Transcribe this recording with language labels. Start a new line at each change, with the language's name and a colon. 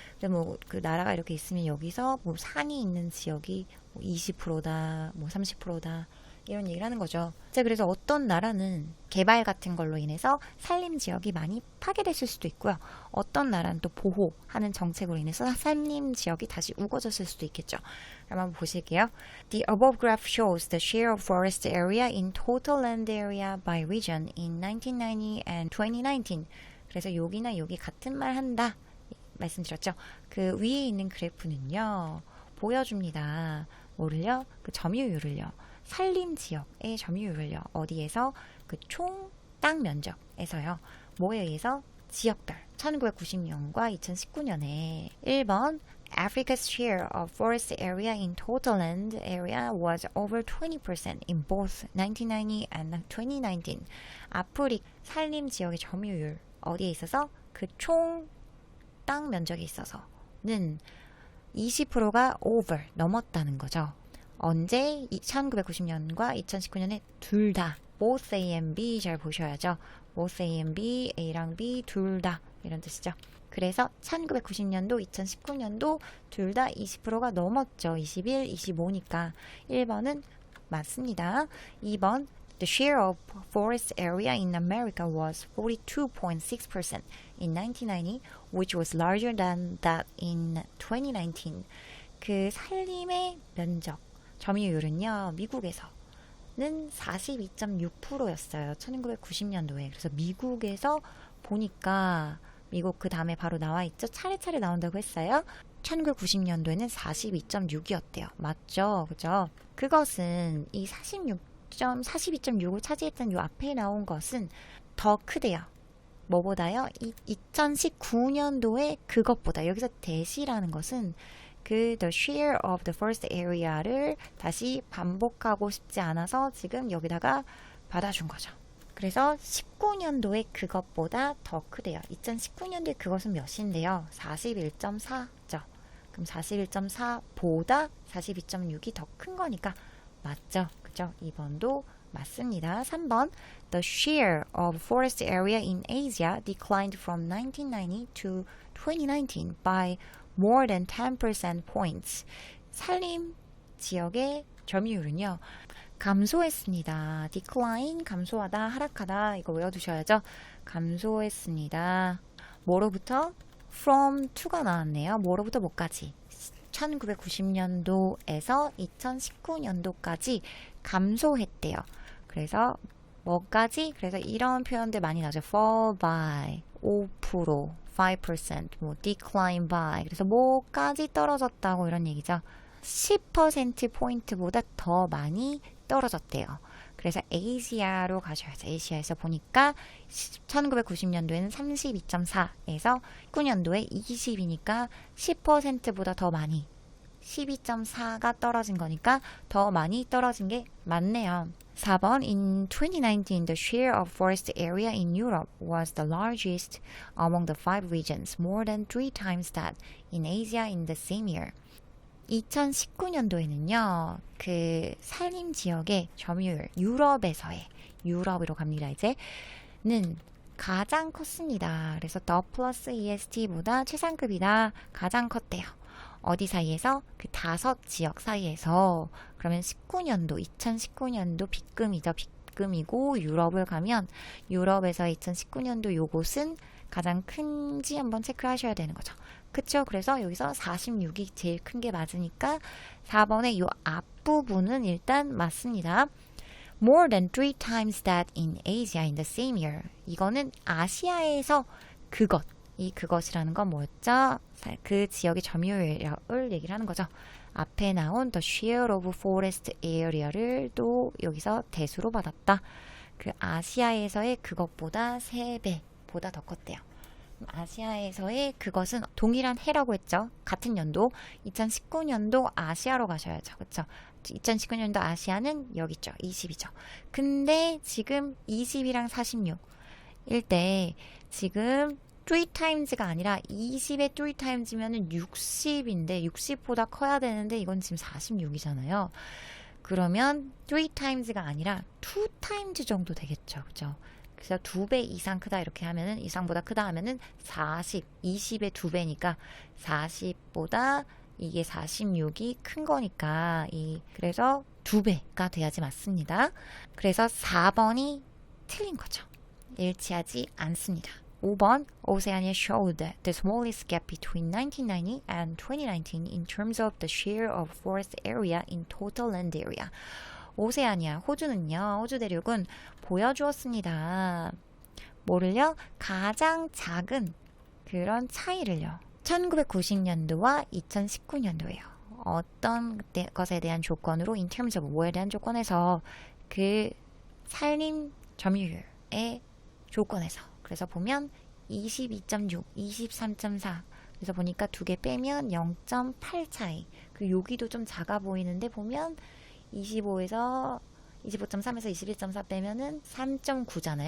Korean: 뭐 그 나라가 이렇게 있으면 여기서 뭐 산이 있는 지역이 뭐 20%다, 뭐 30%다 이런 얘기를 하는 거죠. 자, 그래서 어떤 나라는 개발 같은 걸로 인해서 산림 지역이 많이 파괴됐을 수도 있고요. 어떤 나라는 또 보호하는 정책으로 인해서 산림 지역이 다시 우거졌을 수도 있겠죠. 그럼 한번 보실게요.
English: The above graph shows the share of forest area in total land area by region in 1990 and 2019.
Korean: 그래서 여기나 여기 같은 말 한다 말씀드렸죠. 그 위에 있는 그래프는요. 보여줍니다. 뭐를요? 그 점유율을요. 산림 지역의 점유율을요. 어디에서? 그 총 땅 면적에서요. 뭐에 의해서? 지역별. 1990년과 2019년에 1번
English: Africa's share of forest area in total land area was over 20% in both 1990 and 2019.
Korean: 아프리카 산림 지역의 점유율 어디에 있어서? 그 총 땅 면적에 있어서는 20%가 over 넘었다는 거죠. 언제? 1990년과 2019년에 둘 다
English: both A and B
Korean: 잘 보셔야죠.
English: both A and B,
Korean: A랑 B 둘 다 이런 뜻이죠. 그래서 1990년도, 2019년도 둘 다 20%가 넘었죠. 21, 25니까 1번은 맞습니다. 2번
English: The share of forest area in America was 42.6% in 1990, which was larger than that in 2019.
Korean: 그 산림의 면적 점유율은요, 미국에서는 42.6%였어요. 1990년도에. 그래서 미국에서 보니까, 미국 그 다음에 바로 나와 있죠? 차례차례 나온다고 했어요. 1990년도에는 42.6이었대요. 맞죠? 그죠? 그것은 이 42.6을 차지했던 요 앞에 나온 것은 더 크대요. 뭐보다요? 2019년도에 그것보다. 여기서 대시라는 것은 그
English: the share of the first area
Korean: 를 다시 반복하고 싶지 않아서 지금 여기다가 받아준 거죠. 그래서 19년도에 그것보다 더 크대요. 2019년도에 그것은 몇인데요? 41.4죠. 그럼 41.4보다 42.6이 더 큰 거니까 맞죠? 그죠? 2번도 맞습니다. 3번
English: The share of forest area in Asia declined from 1990 to 2019 by more than 10% points.
Korean: 산림 지역의 점유율은요. 감소했습니다. decline, 감소하다, 하락하다 이거 외워두셔야죠. 감소했습니다. 뭐로부터? from to가 나왔네요. 뭐로부터 뭐까지? 1990년도에서 2019년도까지 감소했대요. 그래서 뭐까지? 그래서 이런 표현들 많이 나오죠.
English: fall by 5%, 5%, 뭐 decline by.
Korean: 그래서 뭐까지 떨어졌다고 이런 얘기죠. 10%포인트보다 더 많이 떨어졌대요. 그래서 아시아로 가셔야죠. 아시아에서 보니까 1990년도에는 32.4에서 19년도에 20이니까 10%보다 더 많이 12.4가 떨어진 거니까 더 많이 떨어진 게 맞네요. 4번
English: In 2019, the share of forest area in Europe was the largest among the 5 regions, more than 3 times that in Asia in the same year.
Korean: 2019년도에는요, 그 산림 지역의 점유율, 유럽에서의, 유럽으로 갑니다, 는 가장 컸습니다. 그래서 더 플러스 EST보다 최상급이다, 가장 컸대요. 어디 사이에서? 그 5지역 사이에서. 그러면 19년도, 2019년도 빗금이죠. 빗금이고 유럽을 가면 유럽에서 2019년도 요곳은 가장 큰지 한번 체크를 하셔야 되는 거죠. 그쵸? 그래서 여기서 46이 제일 큰 게 맞으니까 4번의 요 앞부분은 일단 맞습니다.
English: More than 3 times that in Asia in the same year.
Korean: 이거는 아시아에서 그것. 이 그것이라는 건 뭐였죠? 그 지역의 점유율을 얘기를 하는 거죠. 앞에 나온
English: the share of forest area
Korean: 를 또 여기서 대수로 받았다. 그 아시아에서의 그것보다 3배보다 더 컸대요. 아시아에서의 그것은 동일한 해라고 했죠. 같은 연도 2019년도 아시아로 가셔야죠. 그렇죠? 2019년도 아시아는 여기 있죠. 20이죠. 근데 지금 20이랑 46일 때 지금 3times가 아니라 20의 3times면은 60인데 60보다 커야 되는데 이건 지금 46이잖아요. 그러면 3times가 아니라 2times 정도 되겠죠. 그죠? 그래서 2배 이상 크다 이렇게 하면은 이상보다 크다 하면은 40, 20의 2배니까 40보다 이게 46이 큰 거니까 그래서 2배가 돼야지 맞습니다. 그래서 4번이 틀린 거죠. 일치하지 않습니다. 5번
English: Oceania showed the smallest gap between 1990 and 2019 in terms of the share of forest area in total land area.
Korean: 오세아니아, 호주는요, 호주 대륙은 보여주었습니다. 뭐를요? 가장 작은 그런 차이를요. 1990년도와 2019년도예요. 어떤 것에 대한 조건으로
English: in terms of
Korean: 뭐에 대한 조건에서 그 산림 점유율의 조건에서 그래서 보면 22.6, 23.4 그래서 보니까 2개 빼면 0.8 차이 그 여기도 좀 작아 보이는데 보면 25에서 25.3에서 21.4 빼면은 3.9잖아요.